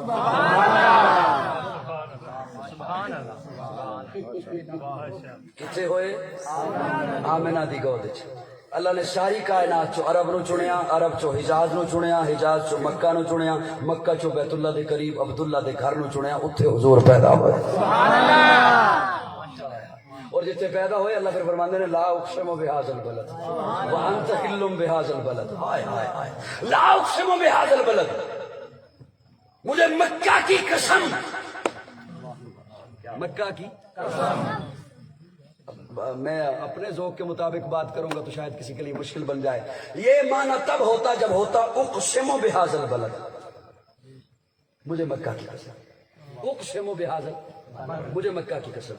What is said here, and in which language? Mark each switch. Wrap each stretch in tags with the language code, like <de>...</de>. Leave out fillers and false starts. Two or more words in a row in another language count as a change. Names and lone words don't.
<ur>کتنے ہوئے؟</ur> <pa>آمنہ دی گود وچ۔ اللہ نے ساری کائنات چو عرب نو چنیا، عرب چو حجاز نو چنیا، حجاز چو مکہ نو چنیا، مکہ چو بیت اللہ دے قریب عبداللہ دے گھر نو چنیا، اتھے حضور پیدا ہوئے۔ اور جتنے پیدا ہوئے اللہ پھر فرماندے نے</pa> <ar>لا اقسم بہذا البلد وانت حل بہذا البلد، ہائے ہائے ہائے، لا اقسم بہذا البلد،</ar> <ur>مجھے مکہ کی قسم، مکہ کی قسم۔ میں اپنے ذوق کے مطابق بات کروں گا تو شاید کسی کے لیے مشکل بن جائے۔ یہ معنی تب ہوتا جب ہوتا</ur> <ar>اقسم بہذا البلد،</ar> <ur>مجھے مکہ کی قسم،</ur> <ar>اقسم بہذا،</ar> <ur>مجھے مکہ کی قسم۔</ur>